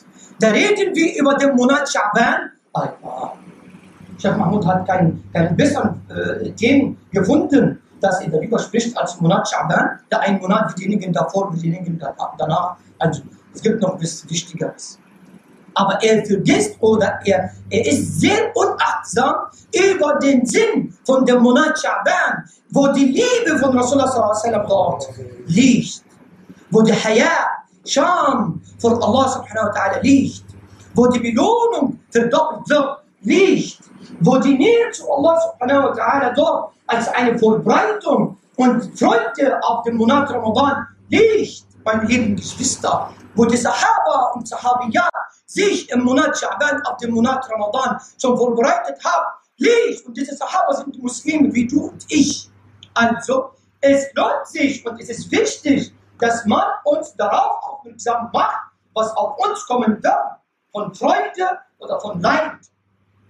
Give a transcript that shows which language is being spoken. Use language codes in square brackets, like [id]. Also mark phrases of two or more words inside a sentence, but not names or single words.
[de] Da reden wir über den Monat Scha'ban. Sheikh Mahmoud hat keinen besseren Themen gefunden, dass er darüber spricht als Monat Scha'ban. Der ein Monat wie diejenigen davor, wie diejenigen danach. Also es gibt noch etwas Wichtigeres. Aber er vergisst oder er ist sehr unachtsam über den Sinn von dem Monat Scha'ban, wo die Liebe von Rasulullah [ar] صلى الله عليه وسلم [de] dort liegt, wo der Haya, Scham von Allah [ar] سبحانه وتعالى [de] liegt, wo die Belohnung verdoppelt wird, liegt, wo die Nähe zu Allah [ar] سبحانه وتعالى [de] dort als eine Verbreitung und Freude auf dem Monat Ramadan liegt, meine lieben Geschwister, wo die Sahaba und Sahabiyat sich im Monat Scha'ban auf dem Monat Ramadan schon vorbereitet haben, liegt. Und diese Sahaba sind Muslime wie du und ich. Also, es lohnt sich und es ist wichtig, dass man uns darauf aufmerksam macht, was auf uns kommen wird, von Freude oder von Leid.